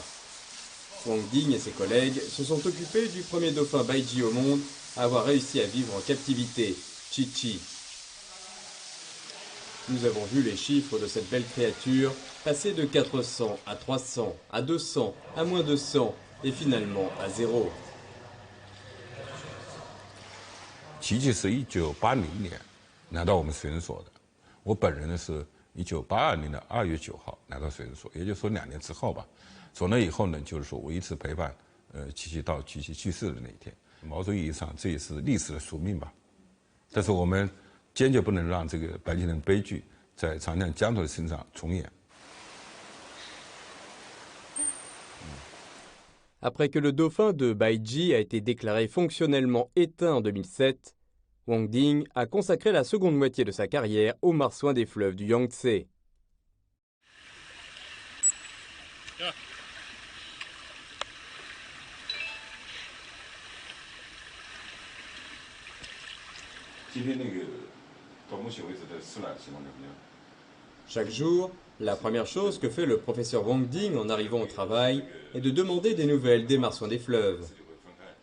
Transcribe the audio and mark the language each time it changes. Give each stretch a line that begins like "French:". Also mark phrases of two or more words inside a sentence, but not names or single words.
French: Wang Ding et ses collègues se sont occupés du premier dauphin baiji au monde à avoir réussi à vivre en captivité, Chi-Chi. Nous avons vu les chiffres de cette belle créature passer de 400 à 300, à 200, à moins de 100 et finalement à 0.
Chinese: 琪琪是1980年来到我们水生所的，我本人呢是1982年的2月9号来到水生所，也就是说2年之后吧。从那以后呢，就是说我一直陪伴琪琪到琪琪去世的那一天。某种意义上，这也是历史的宿命吧。但是我们坚决不能让这个白金人悲剧在长江江头的身上重演。
French: Après que le dauphin de Baiji a été déclaré fonctionnellement éteint en 2007, Wang Ding a consacré la seconde moitié de sa carrière aux marsouins des fleuves du Yangtze. Chaque jour, la première chose que fait le professeur Wang Ding en arrivant au travail est de demander des nouvelles des marsouins des fleuves.